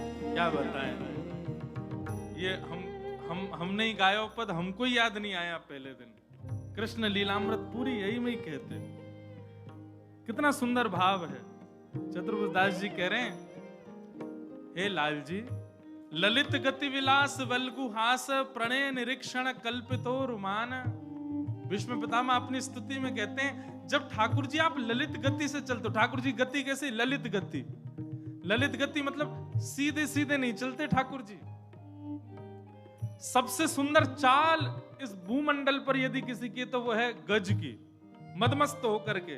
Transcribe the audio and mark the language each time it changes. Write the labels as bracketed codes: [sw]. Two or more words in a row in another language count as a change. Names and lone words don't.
[hi] क्या बताएं, ये हम नहीं गायो पद, हमको ही याद नहीं आया पहले दिन। कृष्ण लीलामृत पूरी यही में ही कहते। कितना सुंदर भाव है। चतुर्भुज दास जी कह रहे हैं, हे लाल जी, [sa] ललित गति विलास वल्गु हास, प्रणय निरीक्षण कल्पितो रुमान। [hi] विष्णु पितामह अपनी स्तुति में कहते हैं, जब ठाकुर जी आप ललित गति से चलते हो। ठाकुर जी गति कैसी, ललित गति। ललित गति मतलब सीधे सीधे नहीं चलते ठाकुर जी। सबसे सुंदर चाल इस भूमंडल पर यदि किसी की तो वो है गज की, मदमस्त होकर के।